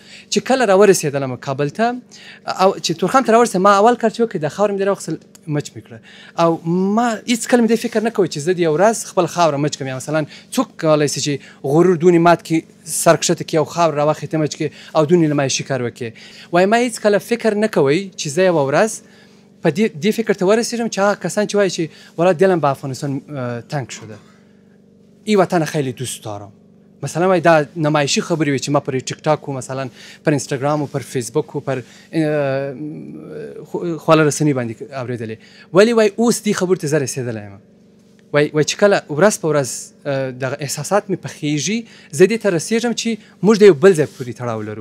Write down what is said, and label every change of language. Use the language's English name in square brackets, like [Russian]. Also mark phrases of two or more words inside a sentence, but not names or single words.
[Pashto] چې کله راورسېدلم کابل ته او چې تورخم ته راورسېدم، ما اول کار چې وکړ د خاورې مې ډېره واخیستل، مچ مې کړه او ما هېڅ کله مې دې فکر نه کوی چې زه د یو ورځ خپل خاوره مچ کړم. یا مثلا څوک کولی شي چې غرور دونې مات کړي، سر کښته کړي او خاوره راواخلي ته مچ کړي او دونې نمایشي کار وکړي. وایي ما هېڅ کله فکر نه کوی چې زه یوه ورځ په دې فکر ته ورسیدم چې هغه کسان چې وایي چې [Persian] والا دلم به افغانستان تنگ شده، این وطن خیلی دوست دارم، [Pashto] مثلا وایي دا نمایشی خبرې وي چې ما پر ټیک ټاک و مثلا پر اینستاګرام و پر فیسبوک و پر خواله رسنۍ باندې اورېدلې. ولې وایي اوس دې خبرو ته زه رسېدلی یم. وایي چې کله ورځ په ورځ دغه احساسات مې پخېږي، زه دې ته رسېږم چې موږ د یو بل ځای پورې تړاو لرو.